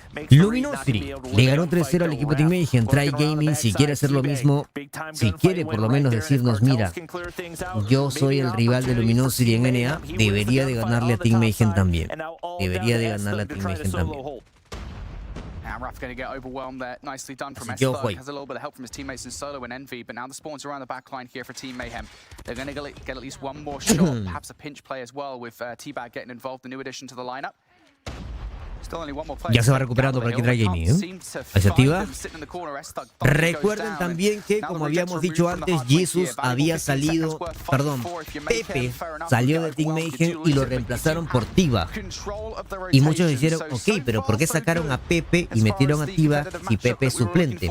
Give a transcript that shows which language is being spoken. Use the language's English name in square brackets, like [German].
[Spanish] Luminosity le ganó 3-0 al equipo Team Mayhem. Tribe Gaming, si quiere hacer lo mismo, si quiere por lo menos decirnos, mira, yo soy el rival de Luminosity en NA, debería de ganarle a Team Mayhem también. Debería de ganarle a Team Mayhem también. [English] Raf going to get overwhelmed there. Nicely done from Esther. Has a little bit of help from his teammates in Solo and Envy, but now the spawns around the back line here for Team Mayhem. They're going to get at least one more shot, perhaps a pinch play as well, with T-Bag getting involved, the new addition to the lineup. [Spanish] Ya se va recuperando por aquí Tribe Gaming, ¿eh? Ahí se activa. Recuerden también que, como habíamos dicho antes, Jesus había salido, Pepe salió de Team Mayhem y lo reemplazaron por T-Bag. Y muchos dijeron, ok, pero ¿por qué sacaron a Pepe y metieron a T-Bag si Pepe es suplente?